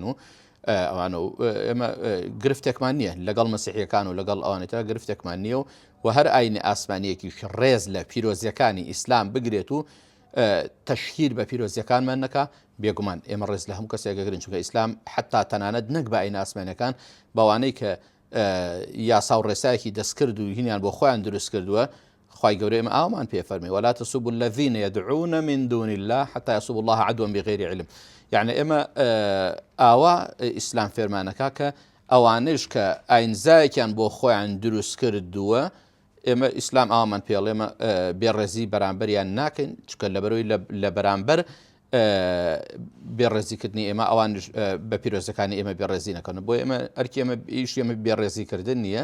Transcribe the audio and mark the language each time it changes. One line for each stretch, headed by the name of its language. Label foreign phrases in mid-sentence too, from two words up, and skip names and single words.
Central Kurdish: و ئەوانە و ئێمە گرفتێکمان نییە لەگەڵ مەسیحیەکان و لەگەڵ ئەوانێتە گرفتێکمان نییە و هەر ئاینی ئاسمانیەکی ڕێز لە پیرۆزیەکانی ئیسلام بگرێت و تەشهیر بە پیرۆزیەکانمان نەکا بێگومان ئێمە ڕێز لە هەموو کەسێکەگرن چونکە ئیسلام حتا تەنانەت نەک بە ئاینە ئاسمانیەکان بەوانەی کە یاسا و ڕێسایەکی دەستکرد و هینیان بۆ خۆیان دروست کردووە خی گەورە ئێمە ئامان پێفەرمی
Arabic: ولا تسبوا الذين يدعون من دون الله حتى يسبوا الله عدوا بغير علم
Central Kurdish: يعني ئێمە ئاوا ئیسلام فێرمانەکە کە ئەوانش کە ئاینزایەکیان بۆ خۆیان دروست کردووە ئێمە ئیسلام ئامان پێڵێمە بێڕێزی بەرامبەریان ناکەین چکە لەبەرەوەی لە بەرامبەر بێڕێزیکردنی ئێمە ئەوان بە پیرۆزەکانی ئێمە بێڕێزی نەکەن بۆ ئێمە ئەرکی ئێمە ئیش ئێمە بێڕێزیکردن نییە